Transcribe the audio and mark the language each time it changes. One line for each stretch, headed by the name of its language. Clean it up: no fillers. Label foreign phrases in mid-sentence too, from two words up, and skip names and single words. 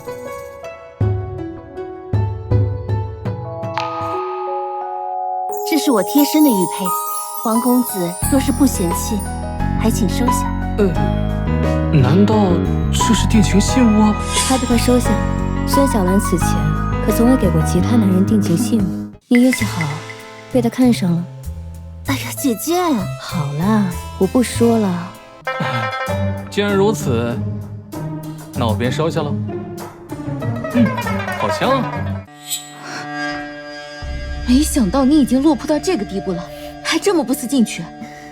Chinese: 這是我貼身的玉佩，王公子若是不嫌棄，還請收下。難道這是定情信物？還不快收下！孫小蘭此前可從未給過其他男人定情信物，你運氣好，被他看上了。哎呀，姐姐，好啦，我不說了。既然如此，那我便收下了。好香啊！沒想到你已經落魄到這個地步了，還這麼不思進取。